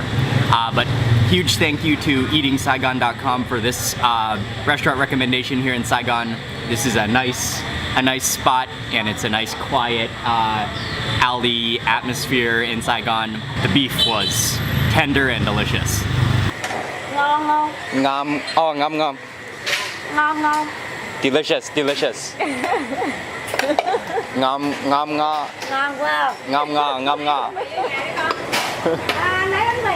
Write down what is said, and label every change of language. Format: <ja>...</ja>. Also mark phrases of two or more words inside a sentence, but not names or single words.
<en>But huge thank you to eatingsaigon.com for this restaurant recommendation here in Saigon. This is a nice spot, and it's a nice quiet alley atmosphere in Saigon. The beef was tender and delicious.</en> <vi>Ngon không? Ngon, oh ngon ngon. Ngon không?</vi> <en>Delicious, delicious.</en> <vi>Ngon ngon ngon. Ngon quá. Ngon ngon ngon ngon. À, lấy</vi>